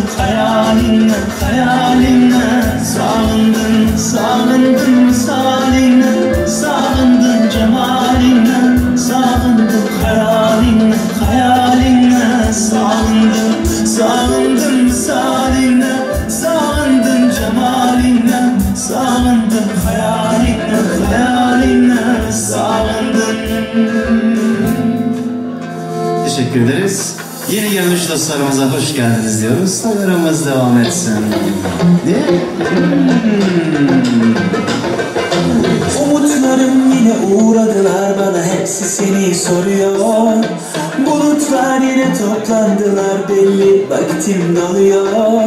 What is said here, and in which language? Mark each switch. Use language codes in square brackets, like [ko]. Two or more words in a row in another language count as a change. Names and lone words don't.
[uz] xayolingni, sog'indim, sog'indim misolingni, sog'indim jamolingni, sog'indim xayolingni, sog'indim, sog'indim misolingni, sog'indim jamolingni, sog'indim xayolingni, sog'indim. [tr] teşekkür ederiz. Yeni gelmiş dostlarımıza hoş geldiniz diyoruz. Programımız devam etsin. Umutlarım yine uğradılar bana, hepsi seni soruyor. Bulutlar yine toplandılar, belli vaktim doluyor.